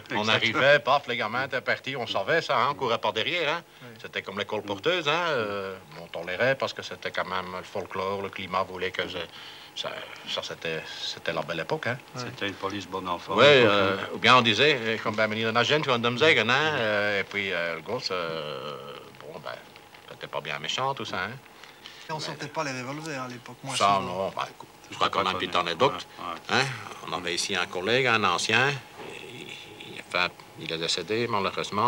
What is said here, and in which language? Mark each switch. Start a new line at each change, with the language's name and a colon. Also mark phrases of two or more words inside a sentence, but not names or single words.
French: On exactement. arrivait, paf, les gamins étaient partis, on savait ça, hein? On courait par derrière, hein? C'était comme l'école porteuse, hein? On tolérait parce que c'était quand même le folklore, le climat voulait que ça c'était la belle époque, hein? C'était une police bon enfant. Oui, ou bien on disait, comme ben
Dutch: meneer een agent van dem zeggen,
French: hein? Et puis le gosse, bon, ben, c'était pas bien méchant, tout ça, hein? Et on sortait pas les revolvers à l'époque. Moi, Ça, souvent. non, ben, écoute, je crois qu'on a une petite anecdote. Hein? On avait ici un collègue, un ancien. Enfin, il est décédé, malheureusement.